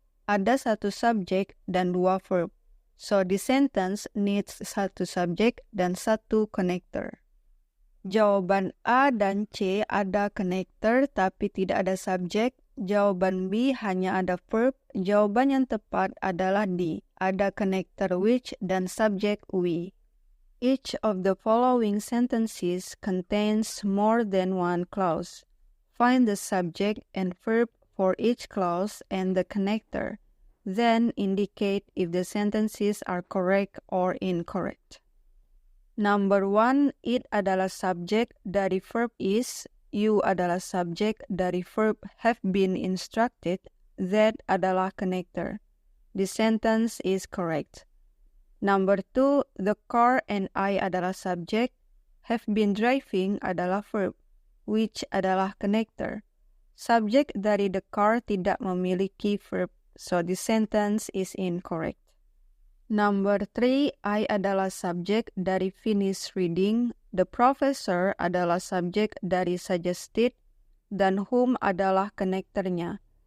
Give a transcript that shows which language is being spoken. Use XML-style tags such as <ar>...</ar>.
<id>Ada satu subjek dan dua verb.</id> <en>So the sentence needs</en> <id>satu subjek dan satu connector.</id> <en>Jawaban A</en> <id>dan C ada connector tapi tidak ada subjek. Jawaban B hanya ada verb. Jawaban yang tepat adalah D. Ada connector which dan subjek we.</id> <en>Each of the following sentences contains more than one clause. Find the subject and verb for each clause and the connector. Then indicate if the sentences are correct or incorrect. Number 1, it</en> <id>adalah subjek dari</id> <en>verb is, you adalah subjek dari verb have been instructed, that</en> <id>adalah connector.</id> <en>The sentence is correct. Number 2, the car and I</en> <id>adalah subjek,</id> <en>have been driving</en> <id>adalah verb,</id> <en>which adalah connector.</en> <id>Subjek dari</id> <en>the car</en> <id>tidak memiliki</id> <en>verb, so the sentence is incorrect. Number 3, I</en> <id>adalah subjek dari</id> <en>finish reading, the professor adalah subjek dari suggested,</en> <id>dan whom adalah connectornya.</id>